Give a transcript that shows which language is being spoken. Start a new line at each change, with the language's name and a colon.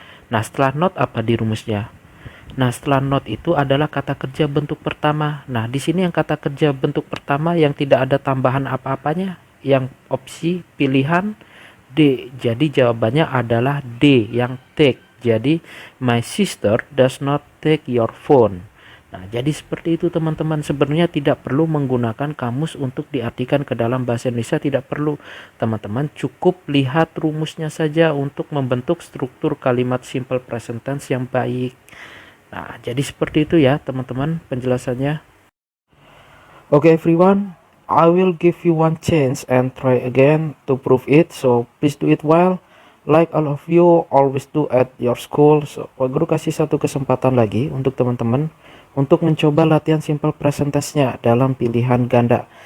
Indonesian: Nah, setelah not apa di rumusnya? Nah, setelah not itu adalah kata kerja bentuk pertama. Nah, di sini yang kata kerja bentuk pertama yang tidak ada tambahan apa-apanya, yang opsi pilihan D. Jadi jawabannya adalah D yang take.
English: Jadi my sister does not take your phone.
Indonesian: Nah, jadi seperti itu teman-teman. Sebenarnya tidak perlu menggunakan kamus untuk diartikan ke dalam bahasa Indonesia, tidak perlu. Teman-teman cukup lihat rumusnya saja untuk membentuk struktur kalimat simple present tense yang baik. Nah, jadi seperti itu ya teman-teman penjelasannya.
English: Okay everyone, I will give you one chance and try again to prove it. So please do it well. Like all of you always do at your school.
Indonesian: So Pak Guru kasih satu kesempatan lagi untuk teman-teman untuk mencoba latihan simple present tense-nya dalam pilihan ganda.